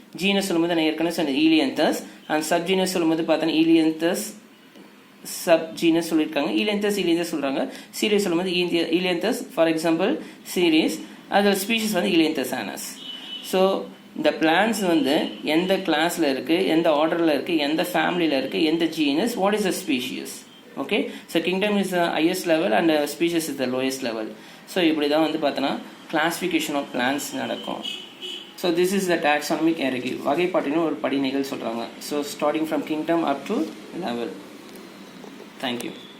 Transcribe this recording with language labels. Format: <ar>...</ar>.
<ta>Genus சொல்லும்போது நான் ஏற்கனவே சொன்னது ஈலியந்தஸ். அண்ட் சப்ஜீனஸ் சொல்லும்போது பார்த்தோன்னா ஈலியந்தஸ் சப்ஜீனஸ் சொல்லியிருக்காங்க. ஈலியந்தஸ் சொல்கிறாங்க. சீரியஸ் சொல்லும்போது ஈலியந்தஸ். For example serious. அதில் ஸ்பீஷஸ் வந்து ஈலியந்தஸ் ஆனஸ். ஸோ இந்த பிளான்ஸ் வந்து எந்த கிளாஸில் இருக்குது, எந்த ஆர்டரில் இருக்குது, எந்த ஃபேமிலியில் இருக்குது, எந்த genus,</ta> <en>What is the species. Okay, so kingdom is the highest level and species is the lowest level.</en> <ta>So இப்படி தான் வந்து பார்த்தோன்னா</ta> <en>classification of plants</en> <ta>நடக்கும்.</ta> <en>So this is the taxonomic hierarchy.</en> <ta>வகைப்பாட்டின்னு ஒரு படிநிலைகள் சொல்கிறாங்க.</ta> <en>So starting from kingdom up to level. Thank you.</en>